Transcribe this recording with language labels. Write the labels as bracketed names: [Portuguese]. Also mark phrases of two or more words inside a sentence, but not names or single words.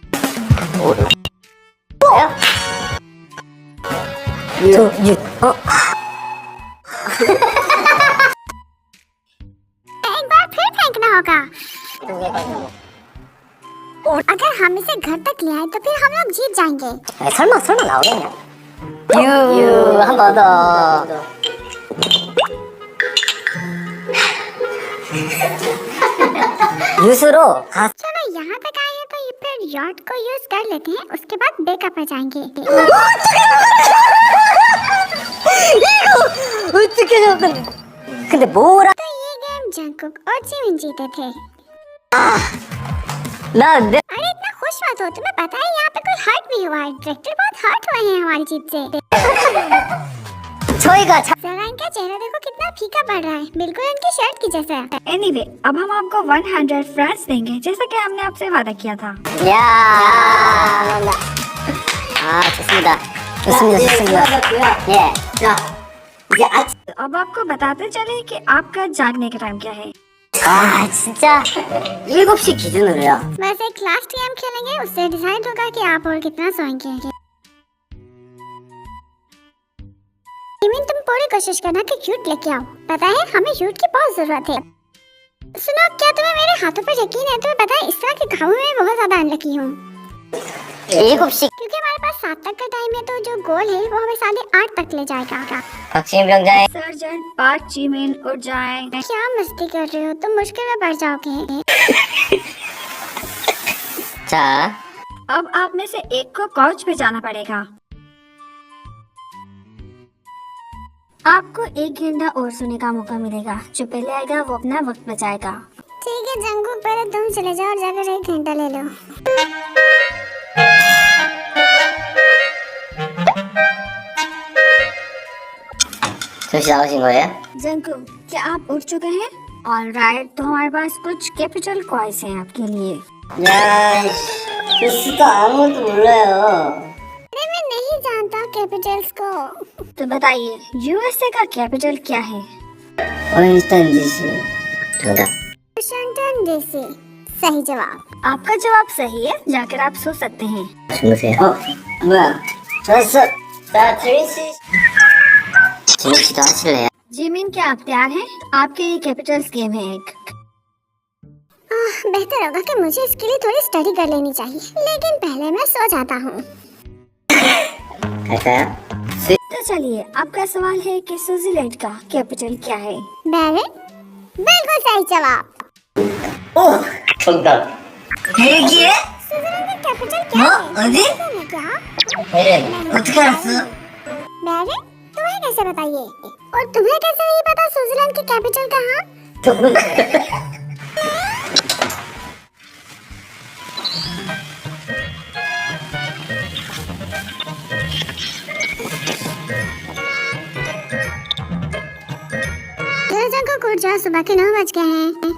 [Hindi] एक बार फिर फेंकना होगा। और अगर हम इसे घर तक ले आए तो फिर हम लोग जीत जाएंगे। [Korean] 설마 나오겠냐? 유 한 번 더. 유수로 가. [Hindi] चलो यहाँ तक आए हैं तो ये फिर यॉट को यूज कर लेते हैं, उसके बाद बैकअप पे जाएंगे। [Korean] 어떻게 잡았는데? 근데 뭐라? [Hindi] तो ये गेम जंकुक और जिमिन जीते थे। [Korean] 나 내. [Hindi] अरे इतना खुश मत हो, तुम्हें पता है यहाँ पे कोई हर्ट भी हुआ है। डायरेक्टर बहुत हर्ट हुए हैं हमारी जीत से। [Korean] 저희가 [Hindi] जरा इनका चेहरा देखो कितना फीका पड़ रहा है, बिल्कुल इनकी शर्ट की जैसा। एनीवे, अब हम आपको 100 फ्रांस देंगे जैसा कि हमने आपसे वादा किया था। [Korean] 야. 아 좋습니다. 예. 자 이제 아, [Hindi] अब आपको बताते चले कि आपका जागने का टाइम क्या है। [Korean] 아 진짜 7시 기준으로요. [Hindi] वैसे एक [English] last game [Hindi] खेलेंगे, उससे डिसाइड होगा कि आप और कितना सोएंगे। जिमिन तुम पूरी कोशिश करना कि यूट लेके आओ। पता है हमें यूट की बहुत जरूरत है। सुनो, क्या तुम्हें मेरे हाथों पर यकीन है? तुम्हें पता है इस तरह के घावों में बहुत ज्यादा अनलकी हूँ, [Korean] 7시 [Hindi] क्योंकि हमारे पास 7 तक का टाइम है, तो जो गोल है वो हमें 8:30 तक ले जाएगा। [Korean] 박시민 병장의 [Hindi] सर्जेंट पार्क जिमिन उठ जाए। क्या मस्ती कर रहे हो? तुम मुश्किल में पड़ जाओगे। [Korean] 자 [Hindi] अब आप में से एक को काउच पे जाना पड़ेगा। आपको 1 घंटा और सोने का मौका मिलेगा। जो पहले आएगा वो अपना वक्त बचाएगा। ठीक है जंगकुक, पहले तुम चले जाओ और जाकर 1 घंटा ले लो। [Korean] 조시 나오신 거예요? [Hindi] जंगकुक, क्या आप उठ चुके हैं? ऑलराइट, तो हमारे पास कुछ [English] capital coins [Hindi] हैं आपके लिए। [Korean] 야, 글쎄도 아무것도 몰라요. [Hindi] अरे मैं नहीं जानता कैपिटल्स को। तो बताइए यूएसए का कैपिटल क्या है? [Korean] 워싱턴 DC. 정답. [Hindi] वाशिंगटन डीसी सही जवाब। आपका जवाब सही है, जाकर आप सो सकते हैं। [Korean] 주무세요. 뭐야? 좋았어. 나 트레이시. 지민 씨도 하실래요? [Hindi] जिमिन, क्या आप तैयार हैं? आपके लिए [English] capitals game [Hindi] है एक। बेहतर होगा कि मुझे इसके लिए थोड़ी स्टडी कर लेनी चाहिए, लेकिन पहले मैं सो जाता हूँ। [Korean] 갈까요? [Hindi] तो चलिए, आपका सवाल है कि स्विट्जरलैंड का कैपिटल क्या है? बैरन, बिल्कुल सही जवाब। [Korean] 오! 정답. 벨기에? [Hindi] स्विट्जरलैंड का कैपिटल क्या है? [Korean] 어디? [Hindi] क्या? [Korean] 베렌. 어떻게 알았어? [Hindi] बैरन, तुम्हें कैसे बताइए? और तुम्हें कैसे नहीं पता स्विट्जरलैंड की कैपिटल कहाँ? को उठ जाओ, सुबह के 9 बज गए हैं।